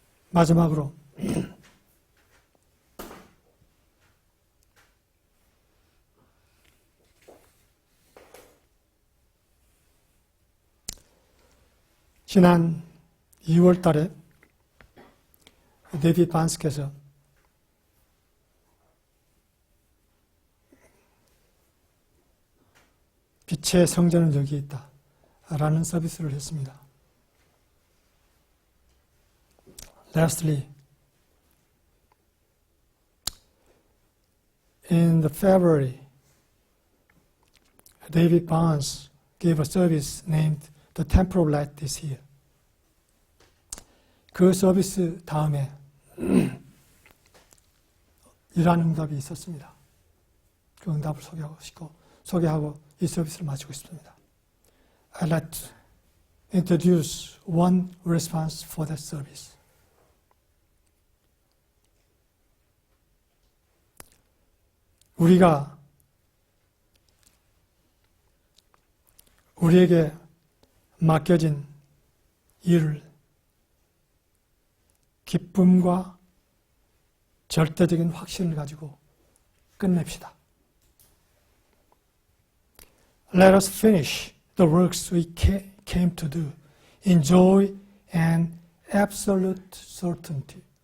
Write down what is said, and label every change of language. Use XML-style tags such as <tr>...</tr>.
<ko>마지막으로 지난 2월 달에 데이비드 반스께서 빛의 성전은 여기 있다 라는 서비스를 했습니다.</ko> <en>Lastly, in the February, David Barnes gave a service named The Temple of Light is Here.</en> <ko>그 서비스 다음에 이러한 응답이 있었습니다. 그 응답을 소개하고 이 서비스를 마치고 싶습니다.</ko> <en>I'd like to introduce one response for that service.</en> <ko>우리에게 맡겨진 일을 기쁨과 절대적인 확신을 가지고 끝냅시다.</ko> <en>Let us finish the works we came to do in joy and absolute certainty.</en>